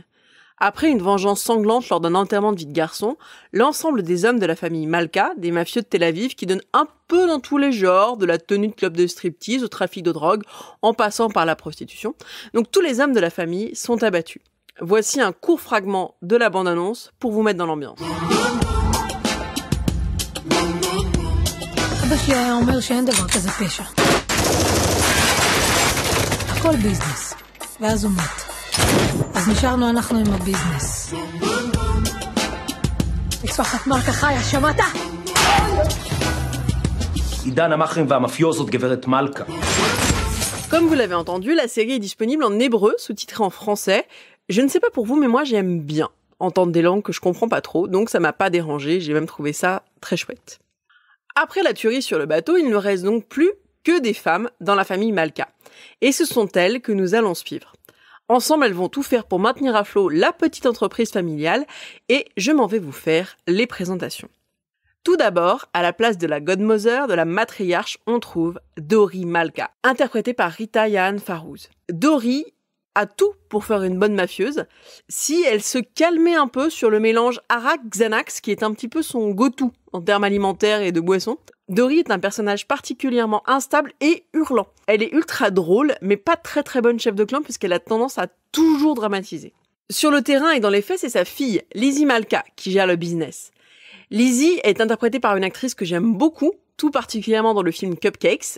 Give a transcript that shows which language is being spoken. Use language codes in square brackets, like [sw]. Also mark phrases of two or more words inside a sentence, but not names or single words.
[fr] Après une vengeance sanglante lors d'un enterrement de vie de garçon, l'ensemble des hommes de la famille Malka, des mafieux de Tel Aviv, qui donnent un peu dans tous les genres, de la tenue de club de striptease au trafic de drogue, en passant par la prostitution. Donc tous les hommes de la famille sont abattus. Voici un court fragment de la bande-annonce pour vous mettre dans l'ambiance. [he] אבא שלי היה אומר שאין דבר כזה פשע. הכל ביזנס. ואז הוא מת. אז נשארנו אנחנו עם הביזנס. משפחת מלכה חיה, שמעת? עידן המאכערים והמאפיוזות גברת מלכה. [fr] Comme vous l'avez entendu, la série est disponible en hébreu, sous-titrée en français. Je ne sais pas pour vous, mais moi j'aime bien entendre des langues que je comprends pas trop, donc ça m'a pas dérangé, j'ai même trouvé ça très chouette. Après la tuerie sur le bateau, il ne reste donc plus que des femmes dans la famille Malka. Et ce sont elles que nous allons suivre. Ensemble, elles vont tout faire pour maintenir à flot la petite entreprise familiale et je m'en vais vous faire les présentations. Tout d'abord, à la place de la godmother, de la matriarche, on trouve Dori Malka, interprétée par Rita Yahan Farrouz. Dori a tout pour faire une bonne mafieuse, si elle se calmait un peu sur le mélange Arak-Xanax, qui est un petit peu son go-to en termes alimentaires et de boissons. Dori est un personnage particulièrement instable et hurlant. Elle est ultra drôle, mais pas très très bonne chef de clan, puisqu'elle a tendance à toujours dramatiser. Sur le terrain et dans les faits, c'est sa fille, Lizzie Malka, qui gère le business. Lizzie est interprétée par une actrice que j'aime beaucoup, tout particulièrement dans le film Cupcakes.